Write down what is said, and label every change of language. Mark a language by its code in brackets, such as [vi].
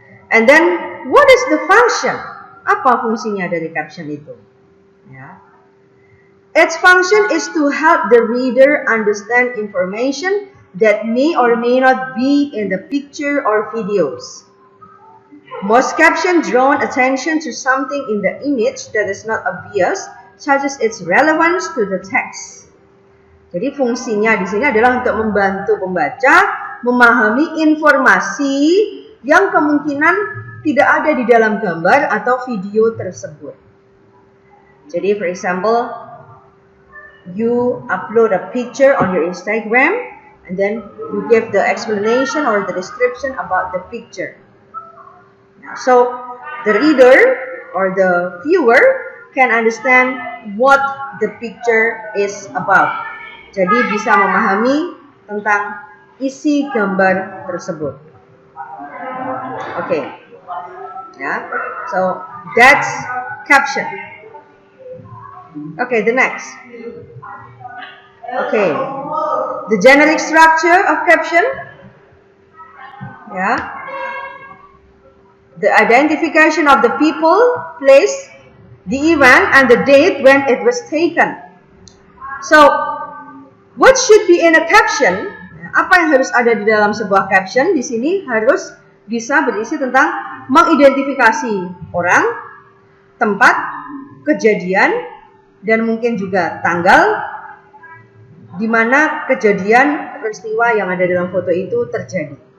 [en] And then what is the function? [id] Apa fungsinya dari caption itu? [en] Its function is to help the reader understand information that may or may not be in the picture or videos. Most captions draw attention to something in the image that is not obvious, such as its relevance to the text. [id] Jadi fungsinya di sini adalah untuk membantu pembaca memahami informasi yang kemungkinan tidak ada di dalam gambar atau video tersebut. [en] Jadi for example, you upload a picture on your Instagram and then you give the explanation or the description about the picture. So the reader or the viewer can understand what the picture is about. [id] Jadi bisa memahami tentang isi gambar tersebut. [en] Okay. Yeah. So that's caption. Okay, the next. Okay. The generic structure of caption. Yeah. The identification of the people, place, the event, and the date when it was taken. So, what should be in a caption? [id] Apa yang harus ada di dalam sebuah caption? Di sini harus bisa berisi tentang mengidentifikasi orang, tempat, kejadian, dan mungkin juga tanggal di mana kejadian peristiwa yang ada dalam foto itu terjadi.